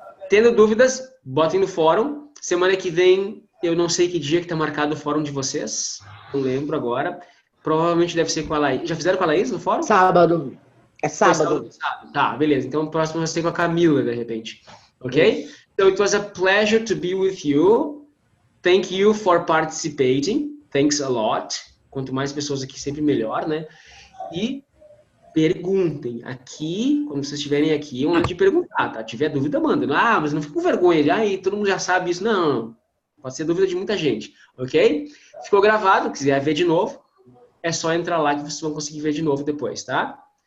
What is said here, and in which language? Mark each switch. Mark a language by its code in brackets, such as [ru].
[pt] Tendo dúvidas, botem no fórum. Semana que vem, eu não sei que dia que tá marcado o fórum de vocês. Não lembro agora. Provavelmente deve ser com a Laís. Já fizeram com a Laís no fórum? Sábado. É sábado. Tá, beleza. Então, o próximo vai ser com a Camila, de repente. Ok? [en] So, it was a pleasure to be with you. Thank you for participating. Thanks a lot. [pt] Quanto mais pessoas aqui, sempre melhor, né? E perguntem. Aqui, quando vocês estiverem aqui, é hora de perguntar, tá? Tiver dúvida, manda. Mas não fica com vergonha de, todo mundo já sabe isso. Não. Pode ser dúvida de muita gente. Ok? Ficou gravado. Quiser ver de novo, é só entrar lá que vocês vão conseguir ver de novo depois, tá?